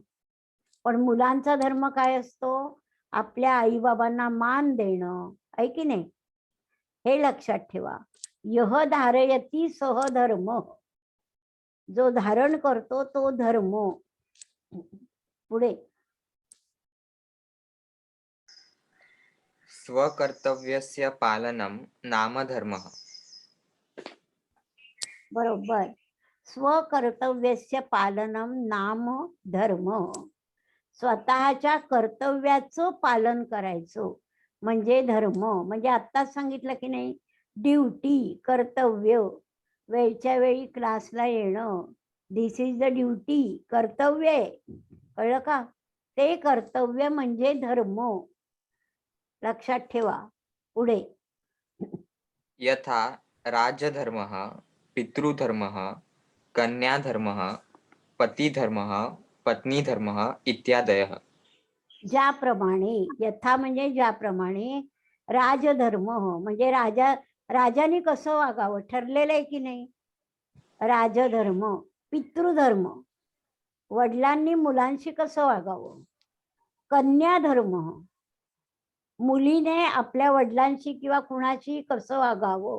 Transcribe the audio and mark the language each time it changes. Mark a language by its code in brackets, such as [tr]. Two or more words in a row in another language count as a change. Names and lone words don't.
[mr] पण मुलांचा धर्म काय असतो? आपल्या आई बाबांना मान देणं, आहे की नाही? हे लक्षात ठेवा. [sa] यह धारयती सहधर्म, [mr] जो धारण करतो तो धर्म. पुढे [sa] स्वकर्तव्यस्य पालनम नाम धर्मः. [mr] बरोबर. [sa] स्वकर्तव्यस्य पालनम नाम धर्म. [mr] स्वतःच्या कर्तव्याचं पालन करायचं म्हणजे धर्म. म्हणजे आत्ताच सांगितलं की नाही, ड्युटी, कर्तव्य, वेळच्या वेळी क्लासला येणं, [en] this is the duty, [mr] कर्तव्य आहे. कळलं का? ते कर्तव्य म्हणजे धर्म. लक्षात ठेवा. पुढे [sa] यथा राजधर्मः, पितृधर्मः, कन्याधर्मः, पतिधर्मः, पत्नीधर्मः इत्यादयः. [mr] ज्याप्रमाणे, यथा म्हणजे ज्याप्रमाणे, राजधर्म म्हणजे राजाने कसं वागावं ठरलेलं आहे की नाही? राजधर्म. पितृधर्म, वडिलांनी मुलांशी कसं वागावं. कन्याधर्म, मुलीने आपल्या वडिलांशी किंवा कुणाशी कसं वागावं.